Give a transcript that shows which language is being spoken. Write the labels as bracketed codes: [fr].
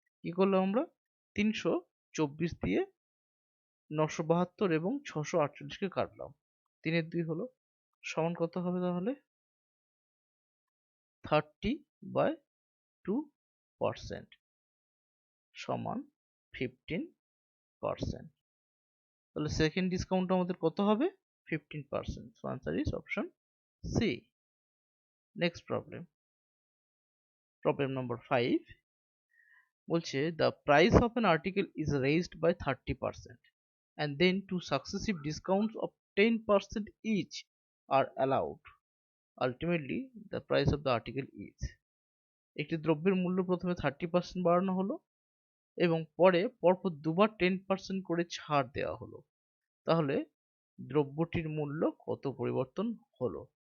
[bn] কি করলাম আমরা 324 দিয়ে 972 এবং 648 কে কাটলাম, 3 এর 2 হলো, সমান কত হবে তাহলে 30/2% সমান 15%। তাহলে সেকেন্ড ডিসকাউন্ট আমাদের কত হবে 15%। [en] So answer is option C. Next problem, problem number 5 বলছে the price of an article is raised by 30% and then two successive discounts of 10% each are allowed. Ultimately the price of the article is, [bn] একটি দ্রব্যের মূল্য প্রথমে 30% বাড়ানো হলো এবং পরে পরপর দুবার 10% করে ছাড় দেওয়া হলো, তাহলে দ্রব্যটির মূল্য কত পরিবর্তন হলো।